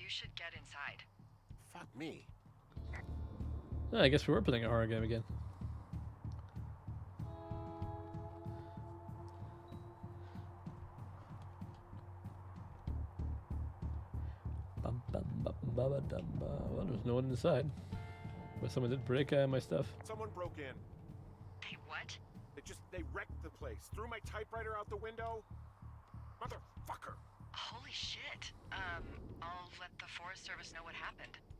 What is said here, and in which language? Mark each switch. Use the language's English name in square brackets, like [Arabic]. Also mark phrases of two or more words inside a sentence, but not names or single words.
[English] You should get inside. Fuck me. Oh, I guess we were playing a horror game again. Bum, bum, bum, ba, ba, dum, ba. Well, there's no one inside. But someone did break my stuff. Someone broke in. Hey, what? They wrecked the place. Threw my typewriter out the window. Motherfucker. Holy shit. I'll let the Forest Service know what happened.